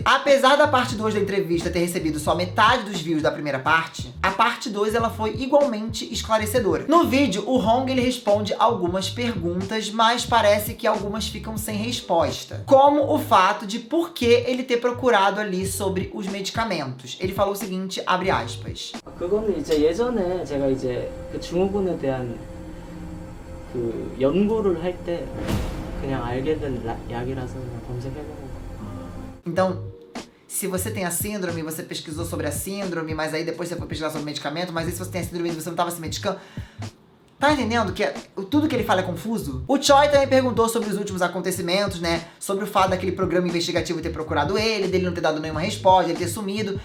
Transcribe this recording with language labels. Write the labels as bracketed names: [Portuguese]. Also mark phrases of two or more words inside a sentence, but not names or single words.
[Portuguese] Apesar da parte 2 da entrevista ter recebido só metade dos views da primeira parte, a parte 2 ela foi igualmente esclarecedora. No vídeo, o Hong ele responde algumas perguntas, mas parece que algumas ficam sem resposta. Como o fato de por que ele ter procurado ali sobre os medicamentos. Ele falou o seguinte, abre aspas. [Korean] 그거는 이제 예전에 제가 이제 그 증후군에 대한 그 연구를 할 때 그냥 알게 된 약이라서 그냥 검색해보는 거. [Portuguese] Então, se você tem a síndrome, você pesquisou sobre a síndrome, mas aí depois você foi pesquisar sobre o medicamento, mas aí se você tem a síndrome e você não estava se medicando... Tá entendendo que tudo que ele fala é confuso? O Choi também perguntou sobre os últimos acontecimentos, né? Sobre o fato daquele programa investigativo ter procurado ele, dele não ter dado nenhuma resposta, ele ter sumido.